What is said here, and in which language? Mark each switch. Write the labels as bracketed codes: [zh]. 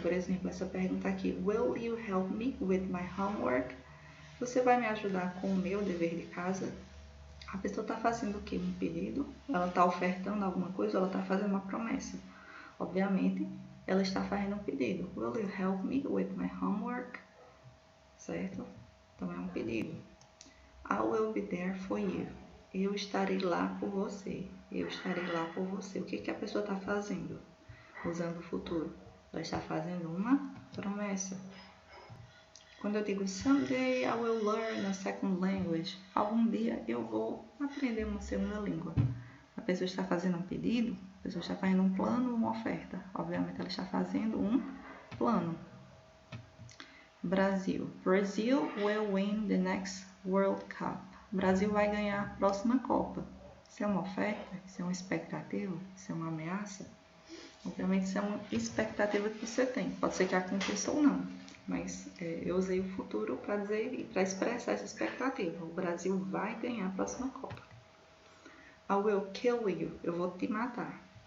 [pt] Por exemplo, essa pergunta aqui, [en] will you help me with my homework? [pt] Você vai me ajudar com o meu dever de casa? A pessoa está fazendo o quê? Um pedido? Ela está ofertando alguma coisa? Ela está fazendo uma promessa? Obviamente, ela está fazendo um pedido. [en] Will you help me with my homework? [pt] Certo? Então, é um pedido. [en] I will be there for you. [pt] Eu estarei lá por você. Eu estarei lá por você. O que a pessoa está fazendo? Usando o futuro. Ela está fazendo uma promessa. Quando eu digo [en] someday I will learn a second language, [pt] algum dia eu vou aprender uma segunda língua. A pessoa está fazendo um pedido, a pessoa está fazendo um plano, uma oferta. Obviamente ela está fazendo um plano. Brasil. [en] Brazil will win the next World Cup. [pt] O Brasil vai ganhar a próxima Copa. Isso é uma oferta? Isso é uma expectativa? Isso é uma ameaça? Obviamente isso é uma expectativa que você tem. Pode ser que aconteça ou não. Mas eu usei o futuro para dizer e para expressar essa expectativa. O Brasil vai ganhar a próxima Copa. [en] I will kill you. [pt] Eu vou te matar.